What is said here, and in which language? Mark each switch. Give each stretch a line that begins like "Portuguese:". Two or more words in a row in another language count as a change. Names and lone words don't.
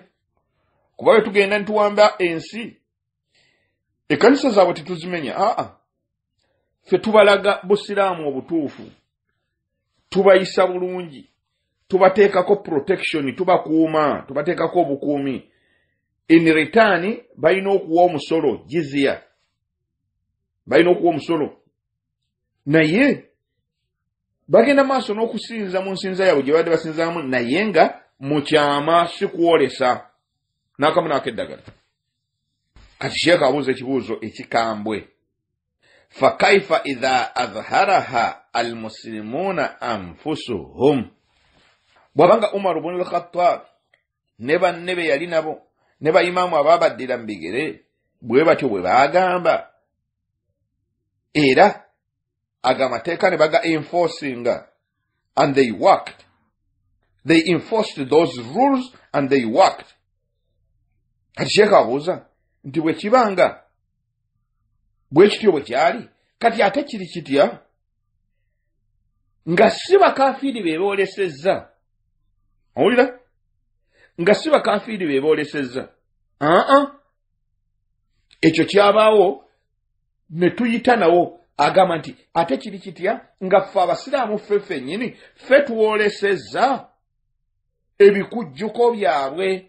Ganda: Kuba bwe tugenda nituwamba ensi, ekkanisa zaabwe tetuzimenya. Ffe tubalaga Busiraamu obutuufu, tubayisa bulungi, tubateekako protection, tubateekako obukuumi.
English: In return
Ganda: balina okuwa omusolo, jizya, balina okuwa omusolo. Naye bagenda maaso n'okusinza mu nsinza yaabwe gye badde basinzaamu, naye nga mu kyama si kuwolesa n'akamu n'akeddagala. Kati Sheikh abuuza ekibuuzo ekikambwe,
Arabic: فكيف إذا أظهرها المسلمون أنفسهم.
Ganda: Bwabanga Umar ibn al-Khattab ne banne be yali nabo ne bayimaamu abaabaddira mu bigere bwe batyo bwe baagamba, era agamateeka ne baga enforcinga,
English: and they worked. They enforced those rules and they worked.
Ganda: Kati Sheikh abuuza nti bwe kibanga bwe kityo bwe kyali, kati ate kiri kitya nga si bakafiri be boolesezza? Owulira? Nga si bakafiri be boolesezza. Ekyo kyabaawo ne tuyita nawo, agamba nti ate kiri kitya nga ffe Abasiraamu ffe nnyini ffe tuwolesezza ebikujjuko byabwe.